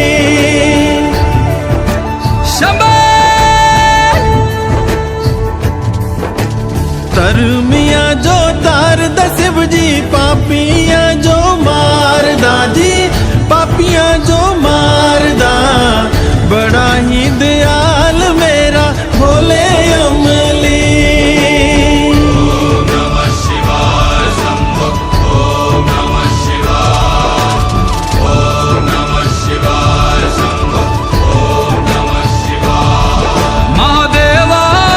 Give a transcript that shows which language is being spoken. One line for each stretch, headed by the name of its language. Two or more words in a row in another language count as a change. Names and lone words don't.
Kangri: तरमिया जो तार दा शिव जी, पापियां जो मारदा जी, पापियां जो मारदा, बड़ा ही दयाल मेरा भोले अमली।
Sanskrit: ओम नमः शिवाय शंभो, ओम नमः शिवाय, ओम नमः शिवाय शंभो, ओम नमः शिवाय। महादेवा